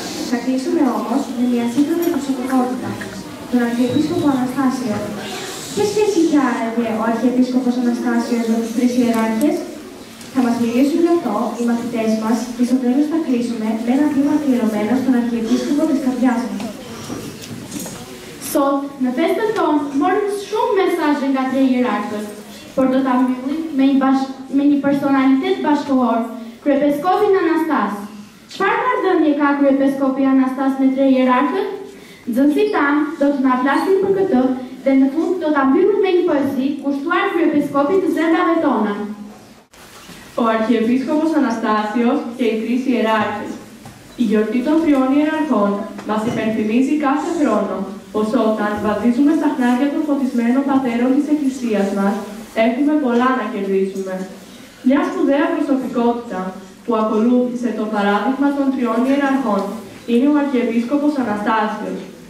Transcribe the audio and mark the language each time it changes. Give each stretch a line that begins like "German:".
Greek: Θα κλείσουμε όμως με μια σύγχρονη προσωπικότητα, τον Αρχιεπίσκοπο Αναστάσιο. Ποια σχέση είχε άραγε ο Αρχιεπίσκοπος Αναστάσιος με τους τρεις ιεράρχες? Θα μας μιλήσουν γι' αυτό οι μαθητές μας και στο τέλος θα κλείσουμε με ένα βήμα αφιερωμένο στον Αρχιεπίσκοπο της καρδιάς μας.
Albanian: Sot, në festën tonë, morëm shumë mesazhe nga tre hierarkët. Por do ta mbyllim me një personalitet bashkëkohor, kryepiskopin Anastas. Çfarë marrëdhënie ka kryepiskopi Anastas me tre hierarkët? Nxënësit tanë do të na flasin për këtë dhe në fund do ta mbyllim me një poezi kushtuar kryepiskopit të zemrave tona.
Greek: Ο Αρχιεπίσκοπος Αναστάσιος και οι τρεις ιεράρχες. Η γιορτή των τριών ιεραρχών μας υπενθυμίζει κάθε χρόνο πως όταν βαδίζουμε στα χνάρια των φωτισμένων πατέρων της Εκκλησίας μας, έχουμε πολλά να κερδίσουμε. Μια σπουδαία προσωπικότητα που ακολούθησε το παράδειγμα των τριών ιεραρχών είναι ο Αρχιεπίσκοπος Αναστάσιος.